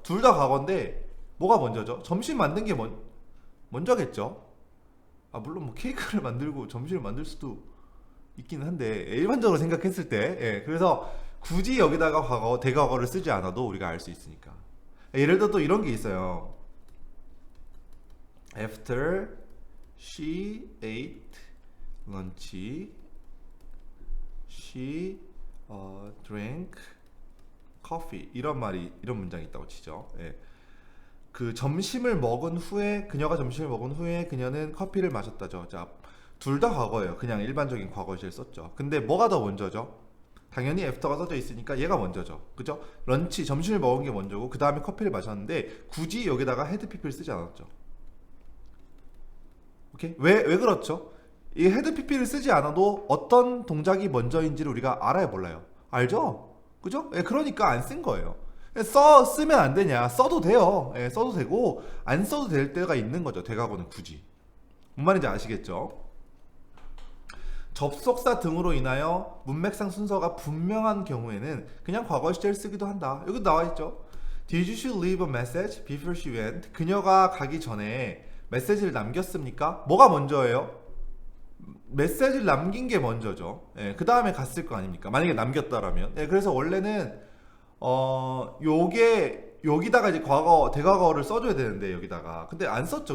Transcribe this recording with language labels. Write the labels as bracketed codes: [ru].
[ko] 둘 다 과거인데, 뭐가 먼저죠? 점심 만든 게 먼저겠죠? 아, 물론 뭐 케이크를 만들고 점심을 만들 수도 있기는 한데, 일반적으로 생각했을 때, 예, 그래서 굳이 여기다가 대과거를 쓰지 않아도 우리가 알 수 있으니까. 예를 들어 또 이런 게 있어요. [en] After she ate lunch, she drank coffee. [ko] 이런 문장이 있다고 치죠. 예. 그 점심을 먹은 후에, 그녀가 점심을 먹은 후에 그녀는 커피를 마셨다죠. 자, 둘 다 과거예요. 그냥 일반적인 과거시를 썼죠. 근데 뭐가 더 먼저죠? 당연히 애프터가 써져 있으니까 얘가 먼저죠. 그죠? 런치, 점심을 먹은 게 먼저고 그 다음에 커피를 마셨는데 굳이 여기다가 헤드 PP를 쓰지 않았죠. 오케이? 왜 그렇죠? 이 헤드 PP를 쓰지 않아도 어떤 동작이 먼저인지를 우리가 알아야 몰라요. 알죠? 그죠? 예, 그러니까 안 쓴 거예요. 쓰면 안 되냐? 써도 돼요. 예, 써도 되고 안 써도 될 때가 있는 거죠. 대과거는 굳이. 뭔 말인지 아시겠죠? 접속사 등으로 인하여 문맥상 순서가 분명한 경우에는 그냥 과거 시제를 쓰기도 한다. 여기 나와 있죠. [en] Did she leave a message before she went? [ko] 그녀가 가기 전에 메시지를 남겼습니까? 뭐가 먼저예요? 메시지를 남긴 게 먼저죠. 예, 그 다음에 갔을 거 아닙니까? 만약에 남겼다라면. 예, 그래서 원래는 요게 여기다가 이제 과거 대과거를 써줘야 되는데 여기다가 근데 안 썼죠.